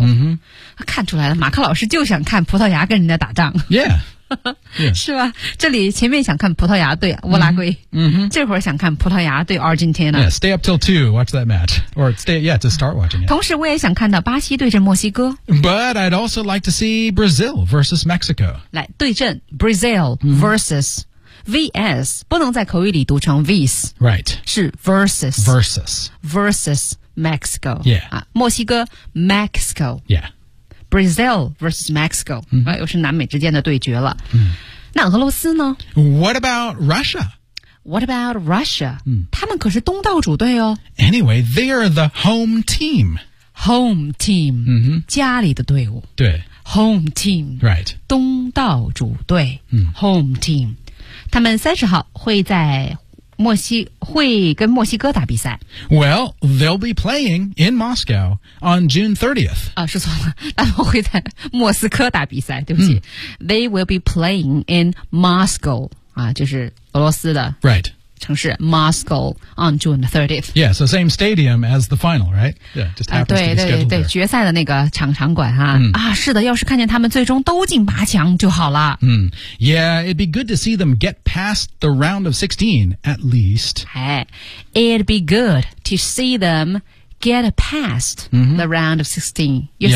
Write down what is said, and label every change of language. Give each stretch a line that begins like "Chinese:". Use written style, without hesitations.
English: Mm-hmm.
Chinese: 看出来了，马克老师就想看葡萄牙跟人家打仗。
English: Yeah.
Chinese: 是吧？这里前面想看葡萄牙对乌拉圭，
English: mm-hmm.
Chinese: 这会儿想看葡萄牙对 Argentina.
English: Yeah, stay up till 2, watch that match. Or stay, yeah, to start watching it.
Chinese: 同时我也想看到巴西对阵墨西哥。
English: But I'd also like to see Brazil versus Mexico.
Chinese: 来，对阵
English: Brazil versus、mm-hmm.
Chinese: VS 不能在口语里读成 vs
English: Right
Chinese: 是 versus
English: Versus Versus Mexico Yeah、
Chinese: 啊、墨西哥 Mexico
English: Yeah Brazil versus Mexico、 mm-hmm.
Chinese: 啊、又是南美之间的对决了、
English: mm-hmm.
Chinese: 那俄罗斯呢
English: What about Russia? What about Russia?、 Mm-hmm.
Chinese: 他们可是东道主队哦
English: Anyway, they are the home team Home team、 mm-hmm.
Chinese: 家里的队伍对
English: Home team Right
Chinese: 东道主队、
English: mm-hmm.
Chinese: Home team他们30号会在墨西会跟墨西哥打比赛。
English: Well, they'll be playing in Moscow on June 30th.
Chinese: 啊，说错了，他们会在莫斯科打比赛，对不起。
English: They will be playing in Moscow,
Chinese: 啊，就是俄罗斯的。
English: Right.
Chinese: 城市 Moscow on June 30th.
English: Yeah, so same stadium as the final, right? Yeah, just happens、
Chinese: 对、
English: to be scheduled there.
Chinese: 对对对，决赛的那个场馆哈、嗯、啊，是的，要是看见他们最终都进八强就好了。
English: 嗯 ，Yeah, it'd be good to see them get past the round of 16 at least. Hey, it'd be good to see them get past、mm-hmm. the round of 16.
Chinese: 意思、